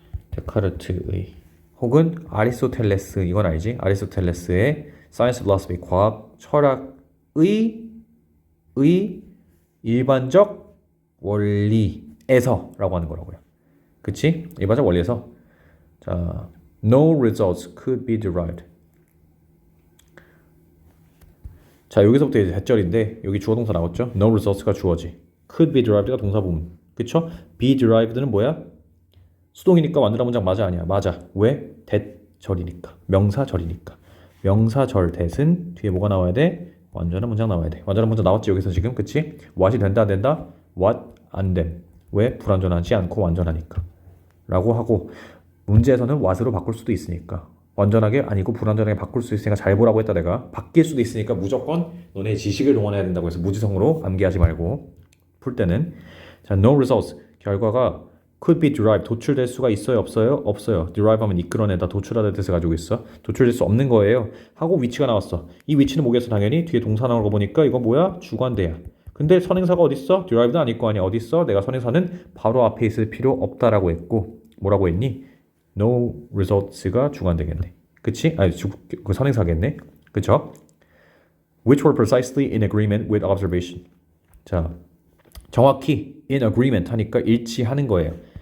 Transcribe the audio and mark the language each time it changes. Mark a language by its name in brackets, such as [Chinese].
[Korean] 데카르트의 혹은 아리스토텔레스 이건 알지? 아리스토텔레스의 science philosophy 과학 철학의 일반적 원리에서라고 하는 거라고요. 그치? 일반적 원리에서. [English] 자, no results could be derived. [Korean] 자, 여기서부터 이제 대절인데 여기 주어 동사 나왔죠? No results가 주어지. [English] Could be derived가 [Korean] 동사 부분. 그쵸? Be derived는 뭐야? 수동이니까 완전한 문장 맞아 아니야? 맞아. 왜? 대절이니까. 명사절이니까. 명사절 대신 뒤에 뭐가 나와야 돼? 완전한 문장 나와야 돼. 완전한 문장 나왔지 여기서 지금. 그치? what이 된다 안 된다? what 안 됨. 왜? 불완전하지 않고 완전하니까. 라고 하고 문제에서는 what으로 바꿀 수도 있으니까. 완전하게 아니고 불완전하게 바꿀 수 있으니까 잘 보라고 했다 내가. 바뀔 수도 있으니까 무조건 너네 지식을 동원해야 된다고 해서 무지성으로 암기하지 말고 풀 때는. [English] 자, no results. [Korean] 결과가 [English] could be derived. [Korean] 도출될 수가 있어요? 없어요? 없어요. derive 하면 이끌어내다 도출하다 뜻을 가지고 있어. 도출될 수 없는 거예요. 하고 위치가 나왔어. 이 위치는 뭐겠어? 당연히 뒤에 동사 나오는 거 보니까 이거 뭐야? 주관대야. 근데 선행사가 어디 있어? derived 아닐 거 아니야. 어디 있어? 내가 선행사는 바로 앞에 있을 필요 없다라고 했고 뭐라고 했니? no results가 주관되겠네. 그치? 아니, 그 선행사겠네. 그쵸? [English] Which were precisely in agreement with observation. [Korean] 자, 정확히 [English] in agreement [Korean] 하니까 일치하는 거예요.